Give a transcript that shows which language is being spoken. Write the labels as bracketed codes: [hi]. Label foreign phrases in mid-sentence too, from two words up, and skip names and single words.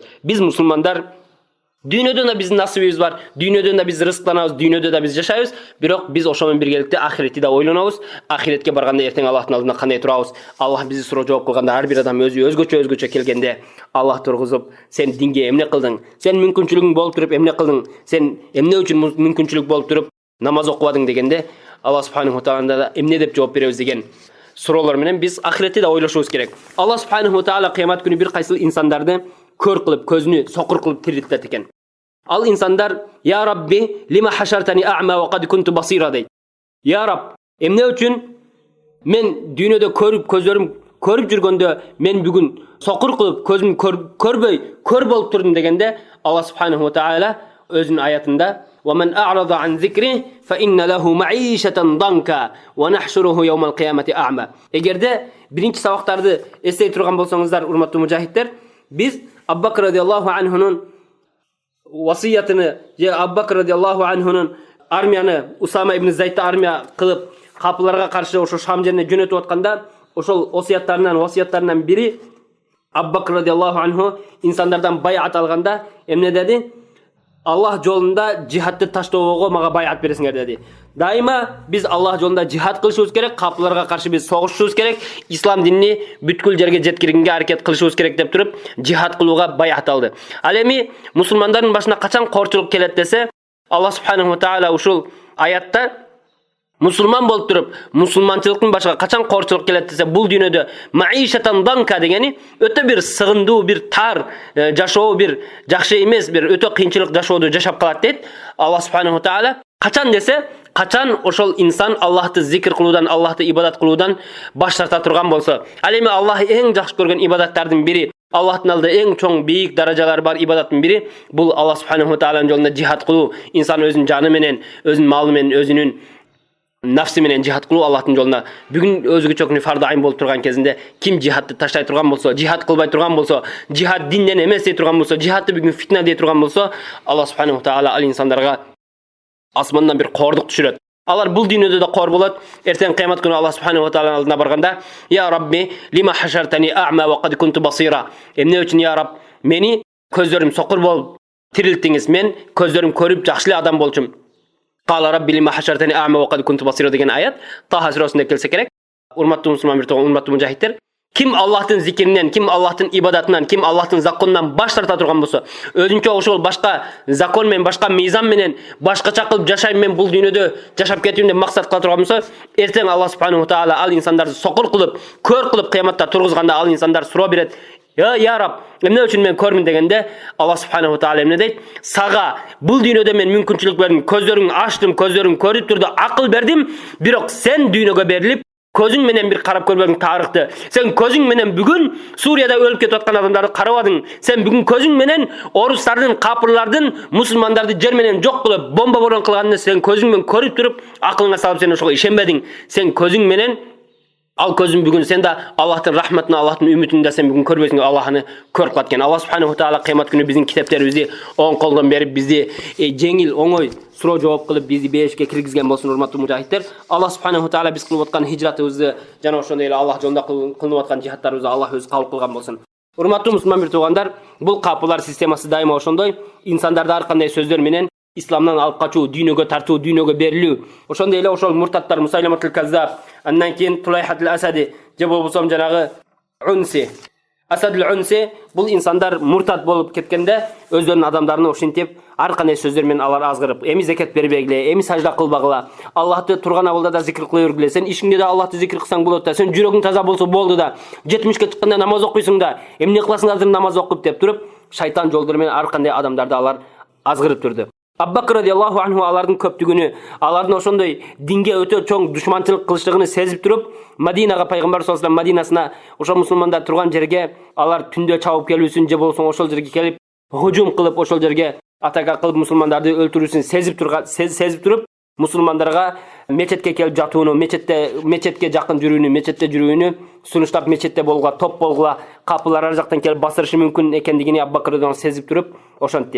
[ky] Биз мусулмандар дүйнөдөн да биздин насыбыбыз бар, дүйнөдөн да биз рызыктанабыз, дүйнөдө да биз жашайбыз, бирок биз ошо менен биргеликте ахиретти да ойлонобуз. Ахиретке барганда эртең Аллахтын алдында кандай турабыз? Аллах бизди суроо жооп кылганда, ар бир адам өзгөчө келгенде Аллах тургузуп, сен динге эмне кылдың? Сен мүмкүнчүлүгүң болуп туруп эмне кылдың? Сен эмне үчүн мүмкүнчүлүк болуп туруп намаз окубадың дегенде, [ar] الله سبحانه وتعالى [ky] да эмне деп жооп беребиз деген суроолор менен биз ахиретти да ойлошубуз керек. [ar] الله سبحانه وتعالى [ky] кыямат күнү бир кайсыл инсандарды көр кылып, көзүнү сокур кылып тирилтет экен. Ал инсандар: [ar] "يا رب لم حشرتني أعمى وقد كنت بصيرا" дейт. "يا رب, [ky] эмне үчүн мен дүйнөдө көзөрүм көрүп жүргөндө мен бүгүн сокур кылып, көзүм көрбөй, көр болуп турдум" дегенде, [ar] الله سبحانه وتعالى [ky] өзүнүн аятында: [ar] "ومن أعرض عن ذكري فإن له معيشة ضنكا ونحشره يوم القيامة أعمى." [ky] Эгерде биринчи сабактарды эстей турган болсоңуздар, урматтуу мужахиттер, биз Абу Бакр [ar] رضي الله عنه [ky] васиятыны, же Абу Бакр [ar] رضي الله عنه [ky] армияны, Усама ибн Зайдты армия кылып капыларга каршы ошо Шам жерине жөнөтүп атканда, ошол васияттарынан бири Абу Бакр [ar] رضي الله عنه [ky] инсандардан байат алганда эмне деди? Аллах жолунда жихадты таштоого мага байат бересиңер деди. Дайыма биз Аллах жолунда жихад кылышыбыз керек, капыларга каршы биз согушушубуз керек, ислам динини бүткүл жерге жеткиргенге аракет кылышыбыз керек деп туруп, жихад кылууга байат алды. Ал эми мусулмандардын башына качан корчулук келет десе, [ar] الله سبحانه وتعالى [ky] ушул аятта мусулман болуп туруп, мусулманчылыктын башына качан корчулук келет десе, бул дүйнөдө [ar] معيشة ضنكا [ky] дегени өтө бир сыгындуу, бир тар жашоо, бир жакшы эмес, бир өтө кыйынчылык жашоодо жашап калат дейт [ar] الله سبحانه وتعالى. [ky] Качан десе, качан ошол инсан Аллахты зикр кылуудан, Аллахты ибадат кылуудан баш тарта турган болсо. Ал эми Аллах эң жакшы көргөн ибадаттардын бири, Аллахтын алдында эң чоң бийик даражалар бар ибадаттын бири бул [ar] الله سبحانه وتعالى [ky] жолунда жихад кылуу. Инсан өзүнүн жаны менен, өзүнүн малы менен, өзүнүн нафси менен жихад кылуу Аллахтын жолуна. Бүгүн өзгөчө күнү фарды айын болуп турган кезинде ким жихадты таштай турган болсо, жихад кылбай турган болсо, жихад динден эмес дей турган болсо, жихадты бүгүн фитна дей турган болсо, [ar] الله سبحانه وتعالى [ky] ал инсандарга асмандан бир кордук түшүрөт. Алар бул дүйнөдө да кор болот. Эртең кыямат күнү [ar] الله سبحانه وتعالى [ky] алдына барганда: [ar] "يا رب لم حشرتني أعمى وقد كنت بصيرا." [ky] Эмне үчүн [ar] يا رب, [ky] мени көздөрүм сокур болуп тирилттиңиз, мен көздөрүм көрүп жакшы эле адам болчумун. [ar] قال رب لم حشرتني أعمى وقد كنت بصيرا [ky] деген аят Таха сүрөсүндө келсе керек. Урматтуу мусулман урматтуу мужахиттер, ким Аллахтын зикиринен, ким Аллахтын ибадатынан, ким Аллахтын законунан баш тарта турган болсо, өзүнчө ошол башка закон менен, башка мыйзам менен, башкача кылып жашайм, мен бул дүйнөдө жашап кетим деп максат кыла турган болсо, эртең [ar] الله سبحانه وتعالى [ky] ал инсандарды сокур кылып, көр кылып кыяматта тургузганда ал инсандар суроо берет: [ar] "يا رب, [ky] эмне үчүн мен көрмүн?" дегенде, [ar] الله سبحانه وتعالى [ky] эмне дейт? "Сага бул дүйнөдө мен мүмкүнчүлүк бердим, көздөрүңдү ачтым, көздөрүң көрүп турду, акыл бердим, бирок сен дүйнөгө берилип көзүң менен бир карап көрбөдүң тарыхты. Сен көзүң менен бүгүн Сурияда өлүп кетип аткан адамдарды карабадың. Сен бүгүн көзүң менен орустардын, капырлардын, мусулмандарды жер менен жок кылып, бомба борон кылганын сен көзүң менен көрүп туруп, акылыңа салып сен ошого ишенбедиң. Сен көзүң менен ал көзүң бүгүн сен да Аллахтын рахматын, Аллахтын үмүтүн да сен бүгүн көрбөйсүң, Аллахны көрүп калган. [ar] الله سبحانه وتعالى [ky] кыямат күнү биздин китептерибизди оң колдон берип, бизди жеңил, оңой суроо жооп кылып бизди бешикке киргизген болсун, урматтуу мужахиттер. [ar] الله سبحانه وتعالى [ky] биз кылып аткан хижратыбызды жана ошондой эле Аллах жолунда кылынып аткан жихадтарыбызды Аллах өзү кабыл кылган болсун. Урматтуу мусулман туугандар, бул капылар системасы дайыма ошондой. Инсандарды ар кандай сөздөр менен исламдан алып качуу, дүйнөгө тартуу, дүйнөгө берилүү. Ошондой эле ошол муртаттар Мусайлиматул Каззаб, андан кийин Тулайхатул Асади же болбосо жанагы Унси, Асадул Унси, бул инсандар муртат болуп кеткенде өздөрүнүн адамдарын ошентип ар кандай сөздөр менен алар азгырып, эми закат бербегиле, эми сажда кылбагыла, Аллахты турган абалда да зикр кыла бергиле, сен ишиңде да Аллахты зикр кылсаң болот да, сен жүрөгүң таза болсо болду да, 70-ке чыкканда намаз окуйсуң да, эмне кыласың азыр намаз окуп деп туруп, шайтан жолдору менен ар кандай адамдарды алар азгырып турду. Абу Бакр [ar] رضي الله عنه [ky] алардын көптүгүнү, алардын ошондой динге өтө чоң душманчылык кылыштыгын сезип туруп, Мадинага пайгамбар [ar] صلى الله عليه وسلم [ky] Мадинасына, ошо мусулмандар турган жерге алар түндө чабып келүүсүн же болсо ошол жерге келип хужум кылып, ошол жерге атака кылып мусулмандарды өлтүрүүсүн сезип туруп, мусулмандарга мечетке келип жатууну, мечетке жакын жүрүүнү, мечетте жүрүүнү сунуштап, мечетте болгула, топ болгула, капылар ар жактан келип басырышы мүмкүн экендигин Абу Бакр сезип туруп ошентти.